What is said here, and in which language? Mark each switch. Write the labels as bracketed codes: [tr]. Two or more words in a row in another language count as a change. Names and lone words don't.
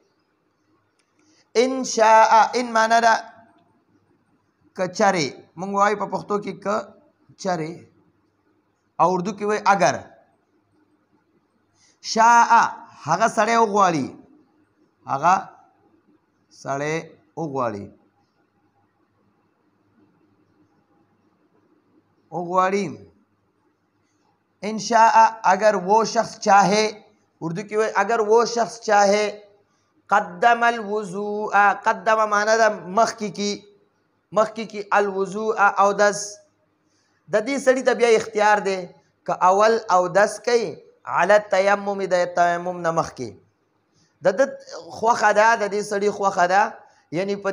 [ar] ان شاء، [ps] ان معنا ده که چرې، مونږ وایو په پښتو کې که چرې، او اردو کې وایي اگر. شاء هغه سړی وغواړي، هغه سړی وغواړي. [ar] ان شاء [ur] اگر وہ شخص چاہے، [ps] اردو کې وایي [ur] اگر وہ شخص چاہے. [ar] قدم الوضوء، [ps] قدم معنا ده مخکې کی الوضوء اودس. د دې سړي ته بیا اختیار دی که اول اودس کوي [ar] علی التیمم، [ps] د تیمم نه مخکې، د خوښه ده، د دې سړي خوښه ده، یعنی په